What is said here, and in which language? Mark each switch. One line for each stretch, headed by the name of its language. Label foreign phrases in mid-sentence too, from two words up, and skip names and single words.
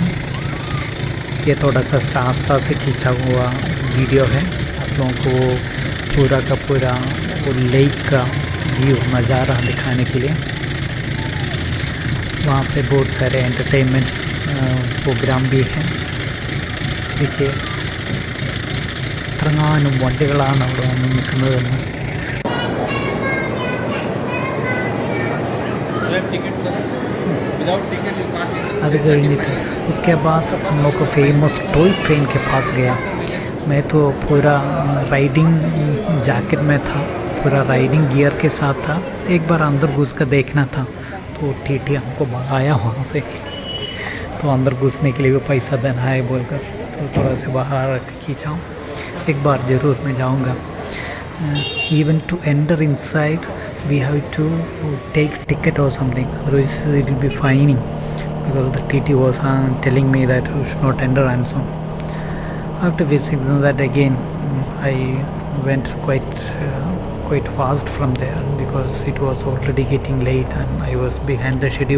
Hindi: ये थोड़ा सा रास्ता से खींचा हुआ वीडियो है, आप लोगों को पूरा का पूरा वो लेक का व्यू नज़ारा दिखाने के लिए. वहाँ पे बहुत सारे
English: entertainment program
Hindi: भी हैं.
Malayalam: देखिए ഇത്രങ്ങാനും വണ്ടികളാണ് അവിടെ വന്ന് നിൽക്കുന്നതെന്ന്. അത് കഴിഞ്ഞിട്ട്
Hindi: उसके बाद हम लोग को
English: famous toy train
Hindi: के पास गया. मैं तो पूरा
English: riding jacket
Hindi: में था, पूरा
English: riding gear
Hindi: के साथ था. एक बार अंदर घुस कर देखना था तो टीटी हमको भगाया वहाँ से. तो अंदर घुसने के लिए भी पैसा देना है बोलकर तो थोड़ा से बाहर खींचा हूँ. एक बार ज़रूर मैं जाऊँगा.
English: even to enter inside we have to take ticket or something, otherwise it will be fining, because the TT was telling me that you should not enter and so on. After visiting that again, I went quite fast from there because it was already getting late and I was behind the schedule.